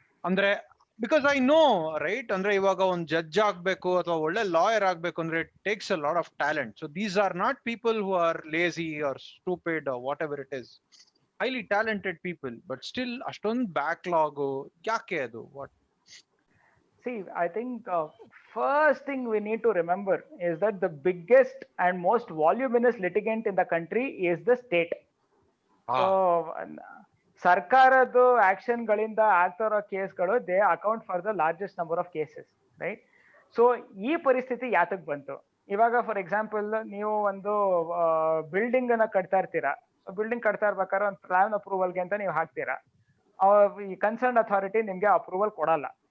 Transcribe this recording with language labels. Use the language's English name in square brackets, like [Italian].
[Kannada] ಅಂದ್ರೆ [English] because I know, right, [Kannada] ಅಂದ್ರೆ ಇವಾಗ ಒಂದು ಜಡ್ಜ್ ಆಗ್ಬೇಕು ಅಥವಾ ಒಳ್ಳೆ ಲಾಯರ್ ಆಗ್ಬೇಕು ಅಂದ್ರೆ [English] It takes a lot of talent. So these are not people who are lazy or stupid or whatever it is, highly talented people, but still [Kannada] ಅಷ್ಟೊಂದು backlog ಯಾಕೆ ಅದು? [English] What? See, I think first thing we need to remember is that the biggest and most voluminous litigant in the country is the state. So [Kannada] ಸರ್ಕಾರದ action ಗಳಿಂದ ಆಗ್ತಾ ಇರೋ ಕೇಸ್ಗಳು [English] They account for the largest number of cases, right? [Kannada] So ಈ ಪರಿಸ್ಥಿತಿ ಯಾತಕ್ ಬಂತು? ಇವಾಗ for example ನೀವು ಒಂದು ಬಿಲ್ಡಿಂಗ್ ಅನ್ನ ಕಟ್ತಾ ಇರ್ತೀರಾ. ಬಿಲ್ಡಿಂಗ್ ಕಟ್ತಾ ಇರ್ಬೇಕಾದ್ರೆ ಒಂದು ಪ್ಲಾನ್ ಅಪ್ರೂವಲ್ಗೆ ಅಂತ ನೀವು ಹಾಕ್ತೀರಾ. ಈ ಕನ್ಸರ್ನ್ ಅಥಾರಿಟಿ ನಿಮ್ಗೆ ಅಪ್ರೂವಲ್ ಕೊಡಲ್ಲ.